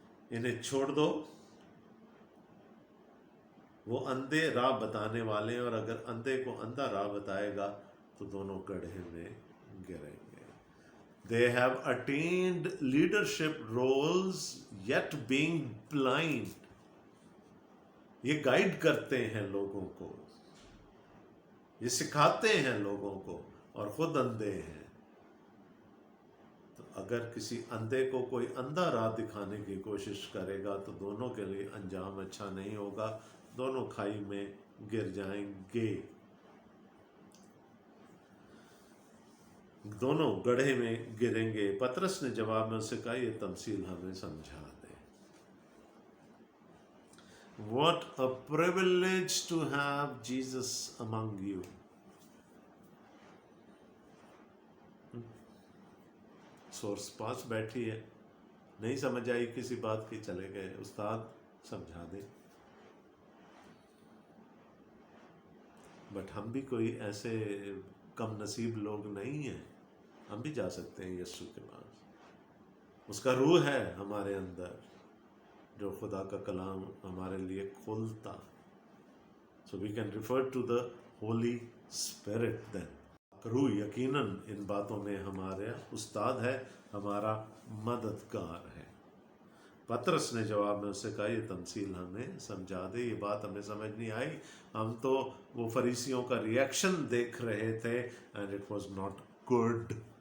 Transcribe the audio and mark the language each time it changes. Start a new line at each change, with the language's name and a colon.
Urdu: انہیں چھوڑ دو، وہ اندھے راہ بتانے والے ہیں، اور اگر اندھے کو اندھا راہ بتائے گا تو دونوں گڑھے میں گریں گے.
English: They have attained leadership roles yet being blind.
Urdu: یہ گائیڈ کرتے ہیں لوگوں کو، یہ سکھاتے ہیں لوگوں کو، اور خود اندھے ہیں. تو اگر کسی اندھے کو کوئی اندھا راہ دکھانے کی کوشش کرے گا تو دونوں کے لیے انجام اچھا نہیں ہوگا، دونوں کھائی میں گر جائیں گے، دونوں گڑھے میں گریں گے. پطرس نے جواب میں اسے کہا یہ تمثیل ہمیں سمجھا دے.
English: What a privilege to have Jesus among you.
Urdu: Source پاس بیٹھی ہے، نہیں سمجھ آئی کسی بات کی، چلے گئے استاد سمجھا دے. بٹ ہم بھی کوئی ایسے کم نصیب لوگ نہیں ہیں، ہم بھی جا سکتے ہیں یسوع کے پاس. اس کا روح ہے ہمارے اندر جو خدا کا کلام ہمارے لیے کھولتا.
English: So we can refer to the holy spirit.
Urdu: دین روح یقیناً ان باتوں میں ہمارا استاد ہے، ہمارا مددگار ہے. پطرس نے جواب میں اسے کہا یہ تمثیل ہمیں سمجھا دے. یہ بات ہمیں سمجھ نہیں آئی، ہم تو وہ فریسیوں کا ریئیکشن دیکھ رہے تھے،
English: And it was not good.